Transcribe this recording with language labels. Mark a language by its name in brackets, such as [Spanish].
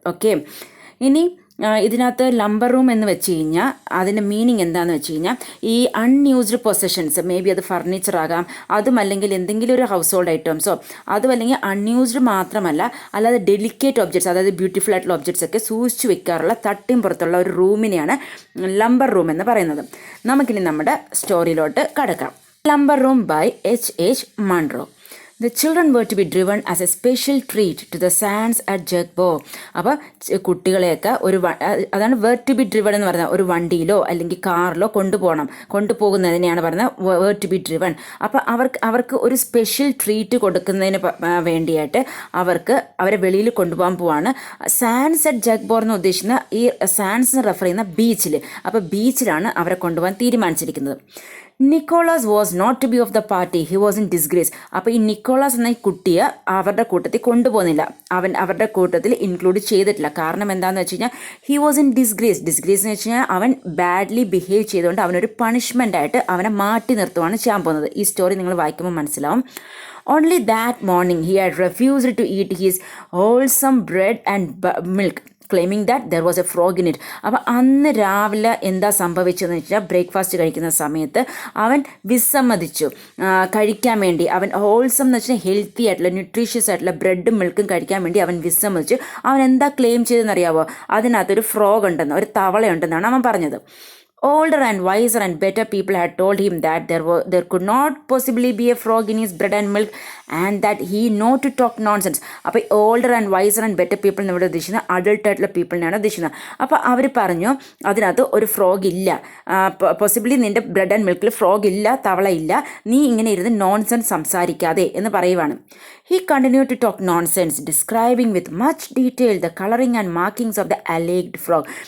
[Malayalam] Okay, ഇനി ഇതിനകത്ത് lumbar room എന്ന് വെച്ച് കഴിഞ്ഞാൽ അതിൻ്റെ മീനിങ് എന്താണെന്ന് വെച്ച് കഴിഞ്ഞാൽ ഈ അൺയൂസ്ഡ് പൊസഷൻസ്, മേ ബി അത് ഫർണിച്ചർ ആകാം, അതും അല്ലെങ്കിൽ എന്തെങ്കിലും ഒരു ഹൗസ് ഹോൾഡ് ഐറ്റംസോ, അതും അല്ലെങ്കിൽ അൺയൂസ്ഡ് മാത്രമല്ല, അല്ലാതെ ഡെലിക്കേറ്റ് ഒബ്ജക്ട്സ്, അതായത് ബ്യൂട്ടിഫുൾ ആയിട്ടുള്ള ഒബ്ജക്ട്സ് ഒക്കെ സൂക്ഷിച്ചു വെക്കാറുള്ള തട്ടിൻ പുറത്തുള്ള ഒരു റൂമിനെയാണ് ലംബർ റൂം എന്ന് പറയുന്നത്. നമുക്കിനി നമ്മുടെ സ്റ്റോറിയിലോട്ട് കടക്കാം. [English] Lumber Room by H.H.Munro. The children were to be driven as a special treat to the sands at Jugbo. [Malayalam] അപ്പോൾ കുട്ടികളെയൊക്കെ അതാണ് [English] were to be driven [Malayalam] എന്ന് പറയുന്നത്. ഒരു വണ്ടിയിലോ അല്ലെങ്കിൽ കാറിലോ കൊണ്ടുപോകുന്നതിനെയാണ് പറയുന്നത് [English] Were to be driven. [Malayalam] അപ്പോൾ അവർക്ക് ഒരു സ്പെഷ്യൽ ട്രീറ്റ് കൊടുക്കുന്നതിന് വേണ്ടിയായിട്ട് അവരെ വെളിയിൽ കൊണ്ടുപോകാൻ പോവാണ്. സാൻഡ്സ് അറ്റ് ജഗ്ബോ എന്ന് ഉദ്ദേശിക്കുന്ന ഈ സാൻഡ്സ് റെഫർ ചെയ്യുന്ന ബീച്ചിൽ. അപ്പോൾ ബീച്ചിലാണ് അവരെ കൊണ്ടുപോകാൻ തീരുമാനിച്ചിരിക്കുന്നത്. [English] Nicholas was not to be of the party, he was in disgrace. [Malayalam] അപ്പോൾ ഈ നിക്കോളാസ് എന്ന കുട്ടിയെ അവരുടെ കൂട്ടത്തിൽ കൊണ്ടുപോകുന്നില്ല, അവരുടെ കൂട്ടത്തിൽ ഇൻക്ലൂഡ് ചെയ്തിട്ടില്ല. കാരണം എന്താണെന്ന് വെച്ച് കഴിഞ്ഞാൽ [English] he was in disgrace [Malayalam] എന്ന് വെച്ച് കഴിഞ്ഞാൽ അവൻ ബാഡ്ലി ബിഹേവ് ചെയ്തുകൊണ്ട് അവനൊരു പണിഷ്മെൻ്റ് ആയിട്ട് അവനെ മാറ്റി നിർത്തുവാണ് ചെയ്യാൻ പോകുന്നത്. ഈ സ്റ്റോറി നിങ്ങൾ വായിക്കുമ്പോൾ മനസ്സിലാവും. [English] Only that morning he had refused to eat his wholesome bread and milk, claiming that there was a frog in it. [Malayalam] അപ്പോൾ അന്ന് രാവിലെ എന്താ സംഭവിച്ചതെന്ന് വെച്ചാൽ ബ്രേക്ക്ഫാസ്റ്റ് കഴിക്കുന്ന സമയത്ത് അവൻ വിസമ്മതിച്ചു കഴിക്കാൻ വേണ്ടി. അവൻ ഹോൾസം എന്ന് വെച്ചാൽ ഹെൽത്തി ആയിട്ടുള്ള ന്യൂട്രീഷ്യസ് ആയിട്ടുള്ള ബ്രെഡും മിൽക്കും കഴിക്കാൻ വേണ്ടി അവൻ വിസമ്മതിച്ചു. അവൻ എന്താ ക്ലെയിം ചെയ്തെന്നറിയാവോ? അതിനകത്തൊരു ഫ്രോഗ് ഉണ്ടെന്ന്, ഒരു തവളയുണ്ടെന്നാണ് അവൻ പറഞ്ഞത്. [English] Older and wiser and better people had told him that there could not possibly be a frog in his bread and milk and that he not to talk nonsense. [Malayalam] അപ്പോൾ [English] older and wiser and better people [Malayalam] എന്നിവിടെ ഉദ്ദേശിക്കുന്നത് adult ആയിട്ടുള്ള പീപ്പിളിനെയാണ് ഉദ്ദേശിക്കുന്നത്. അപ്പോൾ അവർ പറഞ്ഞു അതിനകത്ത് ഒരു frog ഇല്ല, പോസിബിളി നിൻ്റെ ബ്രെഡ് ആൻഡ് മിൽക്കിൽ ഫ്രോഗ് ഇല്ല, തവള ഇല്ല, നീ ഇങ്ങനെ ഇരുന്ന് നോൺസെൻസ് സംസാരിക്കാതെ എന്ന് പറയുവാണ്. [English] He continued to talk nonsense, describing with much detail the coloring and markings of the alleged frog.